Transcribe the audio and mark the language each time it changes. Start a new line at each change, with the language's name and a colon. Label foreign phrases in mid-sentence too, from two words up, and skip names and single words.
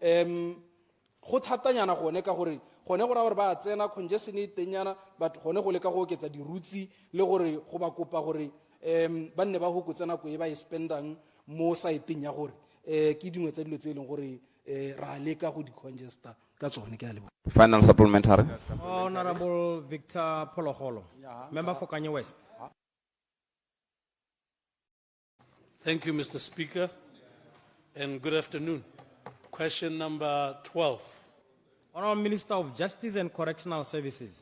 Tswana: go thatanyana gone ka gore gone gore ba tsena congestion e tenyana but gone go leka go oketsa dirutsi le gore go ba kopa gore ba nne ba hokotsa nako e ba e spendang mo saeteng ya gore ke dingwe tsa dilo tse e leng gore ra leka go di-congesta ka tsone ke a leboga.
English: Final supplementary. Honorable Victor Pologolo, member for Kanye West. Thank you, Mr. Speaker, and good afternoon. Question number 12. Honourable Minister of Justice and Correctional Services.